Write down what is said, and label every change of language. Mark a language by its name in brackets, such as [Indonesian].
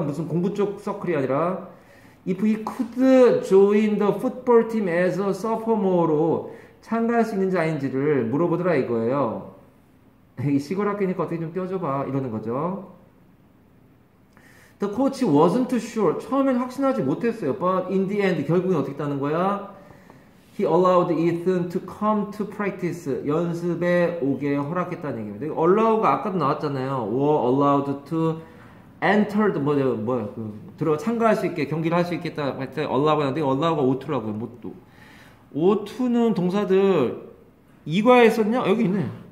[Korean] 무슨 공부 쪽 서클이 아니라 [English] If he could join the football team as a sophomore로 [Korean] 참가할 수 있는지 아닌지를 물어보더라 이거예요. 이 시골 학교니까 어떻게 좀 껴줘봐 이러는 거죠. [English] The coach wasn't sure. [Korean] 처음엔 확신하지 못했어요. [English] But in the end [Korean] 결국엔 어떻게 했다는 거야? [English] He allowed Ethan to come to practice. [Korean] 연습에 오게 허락했다는 얘기입니다. allow가 아까도 나왔잖아요. [English] were allowed to enter [Korean] 들어 참가할 수 있게 경기를 할 수 있겠다 할 때 allow가 나왔는데 allow가 O2라고요. 못도. O2는 동사들 이과에 썼냐? 여기 있네.